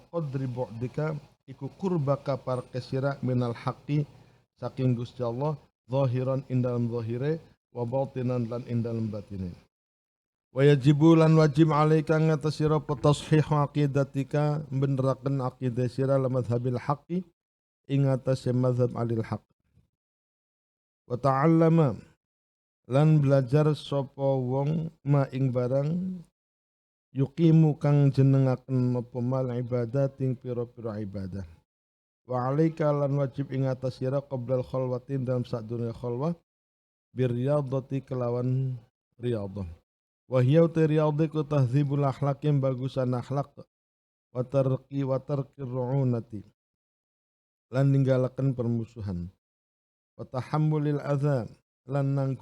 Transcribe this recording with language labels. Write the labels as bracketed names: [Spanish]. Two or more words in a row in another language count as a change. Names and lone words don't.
[Arabic] قدر بعدك [Javanese] iku kurbaka parke sira [Arabic] من الحق [Javanese] saking Gusti Allah zahiran ing dalem zahire [Arabic] وباطنا [Javanese] lan ing dalem batine wa yajibu lan wajib alaika ngatas sira [Arabic] تصحيح عقيدتك [Javanese] beneraken aqidah sira [Arabic] لا مذهب الحق [Javanese] ing atase mazhab [Arabic] أهل الحق وتعلم [Javanese] lan belajar sapa wong ma ing barang yuqimu kang jenengaken apa [Arabic] ما العبادات [Javanese] ing pira-pira ibadah [Arabic] وعليك [Javanese] lan wajib ing atas sira [Arabic] قبل الخلوة [Javanese] dalam sadurunge khalwah biryadati kelawan riyadhah [Arabic] وهي رياضة تهذيب الأخلاق [Javanese] bagusan akhlak [Arabic] وترك الرعونة [Javanese] lan ninggalaken permusuhan [Arabic] وتحمل الأذى [Javanese] lan